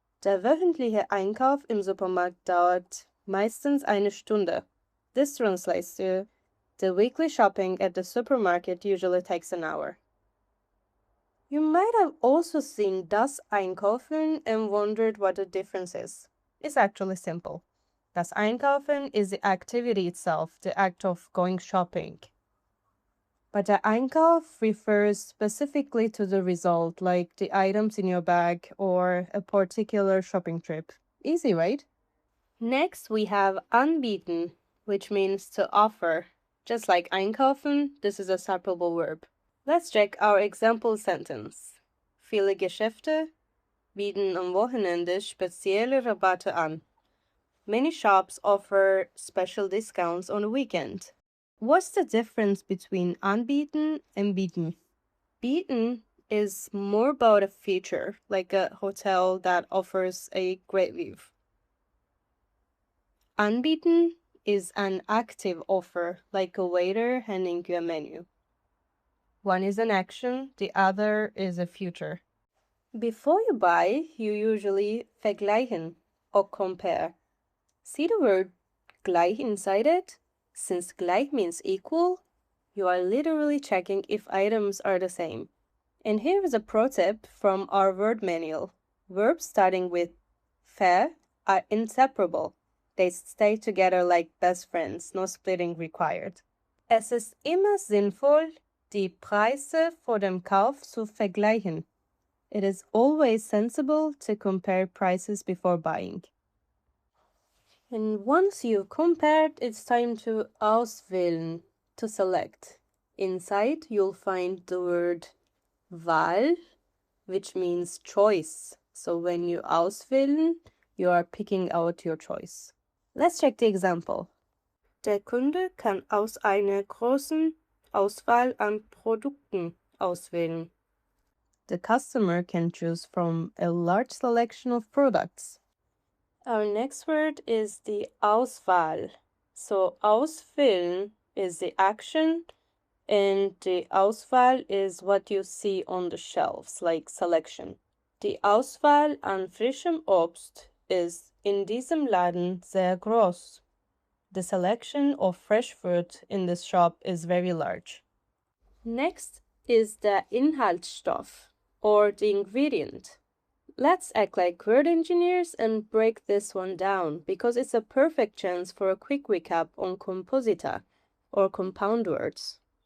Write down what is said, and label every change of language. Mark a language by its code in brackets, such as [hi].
[de] Der wöchentliche Einkauf im Supermarkt dauert meistens eine Stunde. [en] This translates to the weekly shopping at the supermarket usually takes an hour. You might have also seen das Einkaufen and wondered what the difference is. It's actually simple. Das Einkaufen is the activity itself, the act of going shopping. But the Einkauf refers specifically to the result, like the items in your bag or a particular shopping trip. Easy, right? Next, we have anbieten, which means to offer. Just like einkaufen, this is a separable verb. Let's check our example sentence. [de] Viele Geschäfte bieten am Wochenende spezielle Rabatte an. [en] Many shops offer special discounts on the weekend. What's the difference between anbieten and bieten? Bieten is more about a feature, like a hotel that offers a great view. Anbieten is an active offer, like a waiter handing you a menu. One is an action, the other is a future. Before you buy, you usually vergleichen or compare. See the word gleich inside it? Since gleich means equal, you are literally checking if items are the same. And here is a pro tip from our word manual. Verbs starting with ver are inseparable. They stay together like best friends, no splitting required. [de] Es ist immer sinnvoll, die Preise vor dem Kauf zu vergleichen. [en] It is always sensible to compare prices before buying. And once you've compared, it's time to auswählen, to select. Inside, you'll find the word Wahl, which means choice. So when you auswählen, you are picking out your choice. Let's check the example. [de] Der Kunde kann aus einer großen Auswahl an Produkten auswählen. [en] The customer can choose from a large selection of products. Our next word is the Auswahl. So auswählen is the action and the Auswahl is what you see on the shelves, like selection. [de] Die Auswahl an frischem Obst ist in diesem Laden sehr groß. [en] The selection of fresh fruit in this shop is very large. Next is the Inhaltsstoff, or the ingredient. Let's act like word engineers and break this one down, because it's a perfect chance for a quick recap on Composita, or compound words.